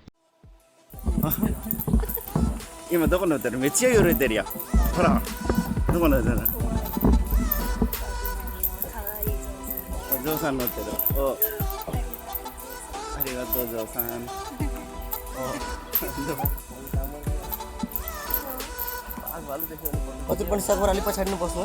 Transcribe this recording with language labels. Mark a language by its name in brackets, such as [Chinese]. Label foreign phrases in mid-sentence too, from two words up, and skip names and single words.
[Japanese] 今どこ乗ってる？めっちゃ揺れてるやん。ほら、どこ乗ってる？お嬢さん乗ってる。お、ありがとう、嬢さん。 [Nepali] हजुर पनि सर्भर अलि पछाडि नै बस्नु है